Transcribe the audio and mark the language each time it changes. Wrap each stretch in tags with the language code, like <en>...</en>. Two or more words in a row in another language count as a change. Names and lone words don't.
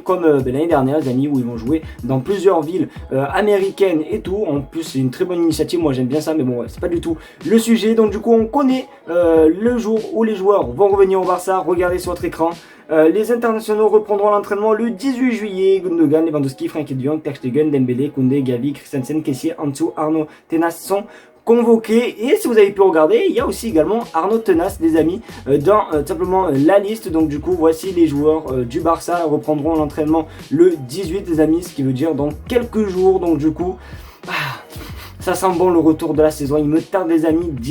<fr>Comme l'année dernière, les amis, où ils vont jouer dans plusieurs villes américaines et tout. En plus, c'est une très bonne initiative. Moi, j'aime bien ça, mais bon, c'est pas du tout le sujet. Donc, du coup, on connaît le jour où les joueurs vont revenir au Barça. Regardez sur votre écran. Les internationaux reprendront l'entraînement le 18 juillet. Gundogan, Lewandowski, Frenkie de Jong, Ter Stegen, Dembélé, Koundé, Gavi, Christensen, Kessié, Ansu, Arnaud, Tenas sont convoqués. Et si vous avez pu regarder, il y a aussi également Arnaud Tenas, les amis, dans simplement la liste. Donc du coup, voici les joueurs du Barça reprendront l'entraînement le 18, les amis, ce qui veut dire dans quelques jours. Donc du coup, ça sent bon le retour de la saison, il me tarde les amis, direct.</fr>